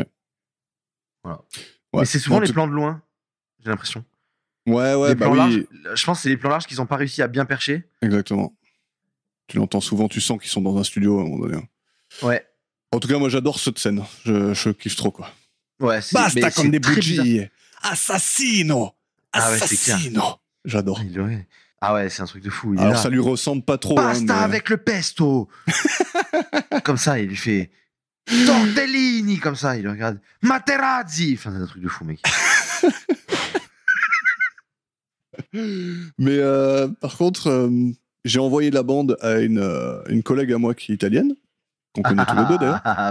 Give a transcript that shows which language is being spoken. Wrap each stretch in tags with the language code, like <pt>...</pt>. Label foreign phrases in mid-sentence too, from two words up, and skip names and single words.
<fr>Voilà. Ouais. Mais c'est souvent les plans de loin, j'ai l'impression. Ouais, bah oui. Larges, je pense que c'est les plans larges qu'ils n'ont pas réussi à bien percher. Exactement. Tu l'entends souvent, tu sens qu'ils sont dans un studio à un moment donné. Ouais. En tout cas, moi j'adore cette scène. Je kiffe trop, quoi. Ouais,</fr> <it>Basta con des bugie.</it> <fr>Bizarre. Assassino. Ah ouais, c'est clair. J'adore. Ah ouais, c'est un truc de fou. Alors ça lui ressemble pas trop. Pasta mais... avec le pesto. Comme ça, il lui fait tortellini, comme ça, il le regarde. Materazzi. Enfin, c'est un truc de fou, mec. Mais par contre, j'ai envoyé la bande à une collègue à moi qui est italienne, qu'on connaît tous les deux d'ailleurs.</fr>